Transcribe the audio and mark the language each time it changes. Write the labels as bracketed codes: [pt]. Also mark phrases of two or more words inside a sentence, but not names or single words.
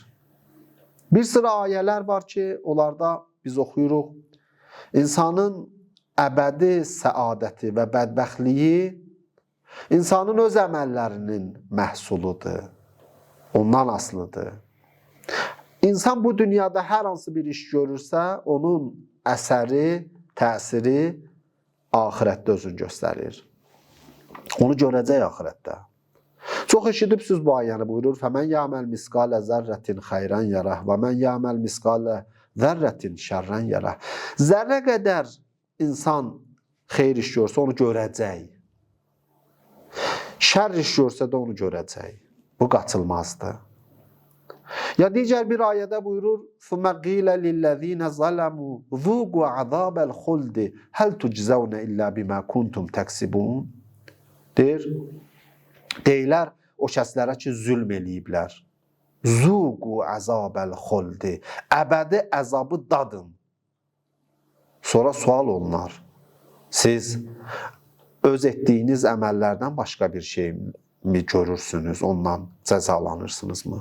[az] Bir sıra ayələr var ki, onlarda biz oxuyuruq, insanın əbədi səadəti və bədbəxtliyi insanın öz əməllərinin məhsuludur, ondan asılıdır. İnsan bu dünyada hər hansı bir iş görürsə, onun əsəri, təsiri axirətdə özünü göstərir. Onu görəcək axirətdə. Çox eşidibsiz bu ayəni, buyurur, [ar] فَمَنْ يَعْمَلْ مِسْقَالَ ذَرَّةٍ خَيْرًا يَرَهُ وَمَنْ يَعْمَلْ مِسْقَالَ ذَرَّةٍ شَرًّا يَرَهُ. [az] Zərrə qədər insan xeyir iş görsə, onu görəcək. Şər iş görsə də onu görəcək. Bu qaçılmazdır. Ya digər bir ayədə buyurur, [ar] ثُمَّ قِيلَ لِلَّذ۪ينَ ظَلَمُوا ذُوقُوا عَذَابَ الْخُلْدِ هَلْ تُجْزَوْنَ إِلَّا بِمَا كُنْتُمْ تَكْسِبُونَ. [az] Deyilər o kəslərə ki, zülm eləyiblər. [ar] ذوقوا عذاب الخلد. [az] Əbədi əzabı dadın. Sonra sual olunar. Siz öz etdiyiniz əməllərdən başqa bir şey mi görürsünüz, ondan cəzalanırsınızmı?